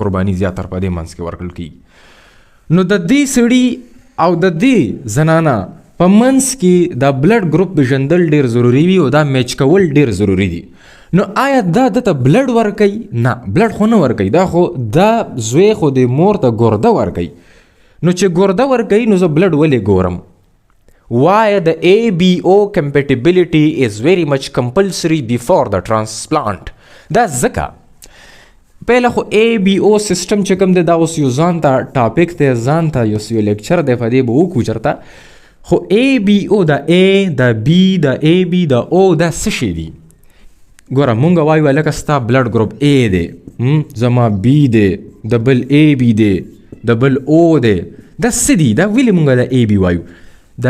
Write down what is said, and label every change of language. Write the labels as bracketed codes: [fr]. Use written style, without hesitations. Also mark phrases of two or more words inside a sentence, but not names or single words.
[ps] قرباني زیاتر په دې منځ کې ورکړل کېږي نو د دې سړي او د دې زنانه په منځ کې دا [en] blood group [ps] پېژندل ډېر ضروري وي او دا میچ کول ډېر ضروري دي نو آیا دا دته بلډ ورکوي نه بلډ خو نه ورکوي دا خو دا زوی خو د مور ته ګرده ورکوي نو چې ګرده ورکوي نو زه بلډ ولې ګورم [en] why the ABO compatibility is very much compulsory before the transplant [ps] دا ځکه پهله خو ABO سیستم چې کوم دی دا اوس یو ځان ته ټاپک دی ځان ته یو لیکچر دی په دې به وکړو چېرته خو ABO دا A دا B دا AB دا O دا څه شی دي ګوره مونږ وایو هلکه ستا [en] blood group [ps] A دی زما B دی د بل AB دی د بل O دی دا څه دي دا ولې مونږ د AB وایو دا